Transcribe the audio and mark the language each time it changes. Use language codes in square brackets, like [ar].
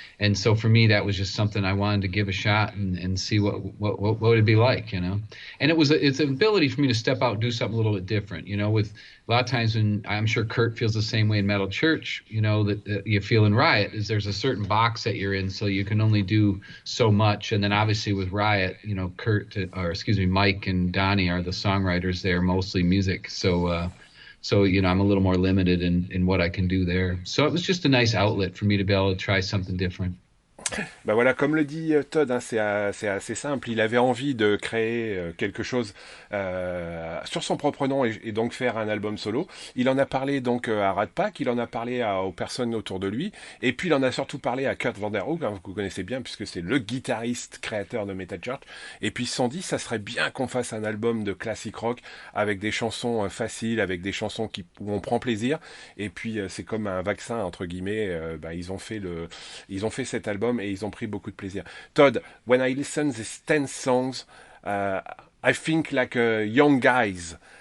[en] And so for me, that was just something I wanted to give a shot and see what it'd be like, And it's an ability for me to step out and do something a little bit different, with a lot of times when I'm sure Kurt feels the same way in Metal Church, that you feel in Riot is there's a certain box that you're in, so you can only do so much. And then obviously with Riot, Mike and Donnie are the songwriters there, mostly music. So I'm a little more limited in what I can do there. So it was just a nice outlet for me to be able to try something different. [fr] Voilà, comme le dit Todd, c'est assez simple. Il avait envie de créer quelque chose sur son propre nom et donc faire un album solo. Il en a parlé donc à Rat Pack, il en a parlé aux personnes autour de lui, et puis il en a surtout parlé à Kurdt Vanderhoof, que vous connaissez bien puisque c'est le guitariste créateur de Metal Church. Et puis ils se sont dit, ça serait bien qu'on fasse un album de classic rock avec des chansons faciles, avec des chansons où on prend plaisir. Et puis c'est comme un vaccin entre guillemets. Ils ont fait cet album et ils ont pris beaucoup de plaisir. [en] Todd, when I listen these 10 songs, I think like young guys.